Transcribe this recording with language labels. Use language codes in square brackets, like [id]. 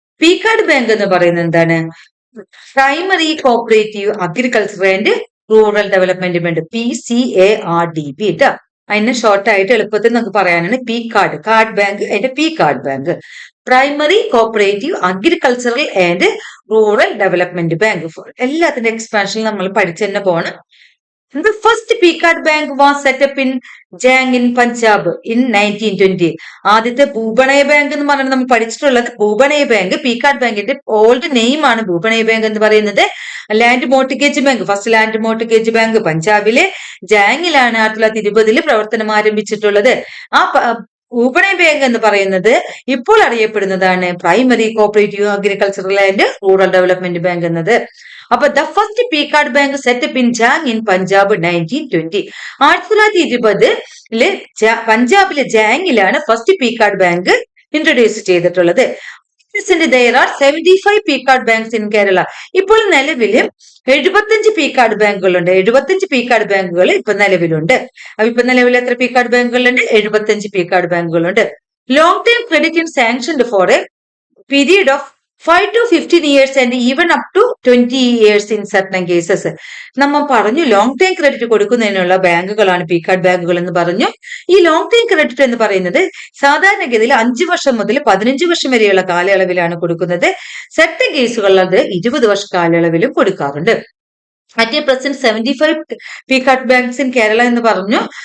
[ml] P card bank എന്ന് പറയുന്നത് എന്താണ്, primary cooperative agriculture and rural development bank, PCARDB കേട്ടോ. അതിന് ഷോർട്ടായിട്ട് എളുപ്പത്തിൽ നമുക്ക് പറയാനാണ് പി കാർഡ് ബാങ്ക്. അതിന്റെ P card bank primary cooperative agricultural and rural development bank. എല്ലാത്തിന്റെ എക്സ്പാൻഷൻ നമ്മൾ പഠിച്ചു തന്നെ പോകണം. [en] The first P-Card Bank was set up in Jang in Punjab in 1920. [ml] ആദ്യത്തെ ഭൂപണയ ബാങ്ക് എന്ന് പറഞ്ഞാൽ നമ്മൾ പഠിച്ചിട്ടുള്ളത് ഭൂപണയ ബാങ്ക്. പി-കാർഡ് ബാങ്കിന്റെ ഓൾഡ് നെയിം ആണ് ഭൂപണയ ബാങ്ക് എന്ന് പറയുന്നത്. Land mortgage bank, first land mortgage bank പഞ്ചാബിലെ ജാങ്ങിലാണ് 1920 പ്രവർത്തനം ആരംഭിച്ചിട്ടുള്ളത്. ആ ഭൂപണയ ബാങ്ക് എന്ന് പറയുന്നത് ഇപ്പോൾ അറിയപ്പെടുന്നതാണ് primary cooperative agricultural and rural development bank എന്നത്. [en] അപ്പൊ the first P card bank setup in Jhang in Punjab 1920. [ml] 1920 പഞ്ചാബിലെ ജാങ്ങിലാണ് first P card bank introduce ചെയ്തിട്ടുള്ളത്. [en] There are 75 P card banks in Kerala. [ml] ഇപ്പോൾ നിലവില് 75 പി കാർഡ് ബാങ്കുകളുണ്ട്. 75 പി കാർഡ് ബാങ്കുകൾ ഇപ്പൊ നിലവിലുണ്ട്. അപ്പൊ ഇപ്പൊ നിലവിൽ എത്ര P card ബാങ്കുകളുണ്ട്? 75 P card ബാങ്കുകളുണ്ട്. [en] Long time credit in sanctioned for a period of 5 to 15 years and even up to 20 years in certain cases. [ml] നമ്മൾ പറഞ്ഞു long time credit കൊടുക്കുന്നതിനുള്ള ബാങ്കുകളാണ് P card ബാങ്കുകൾ എന്ന് പറഞ്ഞു. ഈ ലോങ് ടൈം ക്രെഡിറ്റ് എന്ന് പറയുന്നത് സാധാരണഗതിയിൽ 5 വർഷം മുതൽ 15 വർഷം വരെയുള്ള കാലയളവിലാണ് കൊടുക്കുന്നത്. സെർട്ടൻ കേസുകളിൽ അത് 20 വർഷ കാലയളവിലും കൊടുക്കാറുണ്ട്. [en] at present 75 P card banks in Kerala [ml] എന്ന് പറഞ്ഞു.